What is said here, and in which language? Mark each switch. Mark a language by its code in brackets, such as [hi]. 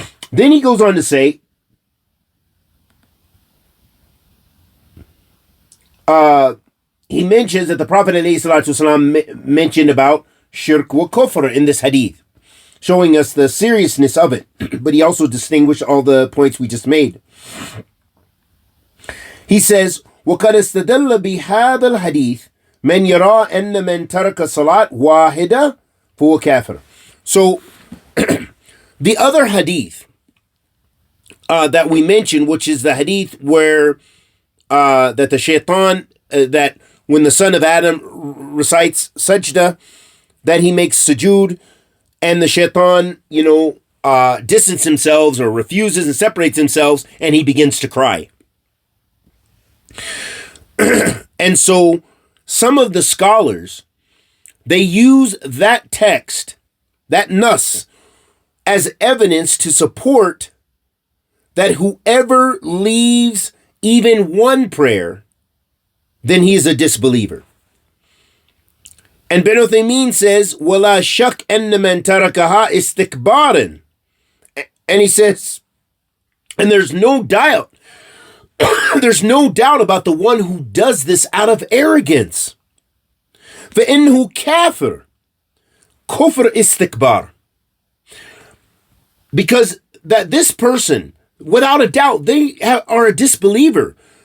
[en] Then he goes on to say, he mentions that the Prophet ﷺ mentioned about [ar] shirk wa kufr [en] in this hadith, showing us the seriousness of it. But he also distinguished all the points we just made. He says, [ar] وَقَدْ اسْتَدَلَّ بِهَذَا الْحَدِيثِ مَنْ يَرَى أَنَّ مَنْ تَرَكَ صَلَاةً وَاحِدَةً فَهُوَ كَافِرٌ. [en] So, the other hadith that we mentioned, which is the hadith where that the shaitan, that when the son of Adam recites sajda, that he makes sujood, and the shaitan, distances himself or refuses and separates himself, and he begins to cry. And so some of the scholars, they use that text, that nas, as evidence to support that whoever leaves even one prayer, then he is a disbeliever. And Ben Uthaymeen says, [ar] وَلَا شَكْ أَنَّ مَنْ تَرَكَهَا إِسْتِكْبَارًا. [en] And he says, and there's no doubt, there's no doubt about the one who does this out of arrogance. [ar] فَإِنَّهُ كَافِرٌ كُفْرُ إِسْتِكْبَارٍ. [en] Because that this person, without a doubt, they are a disbeliever.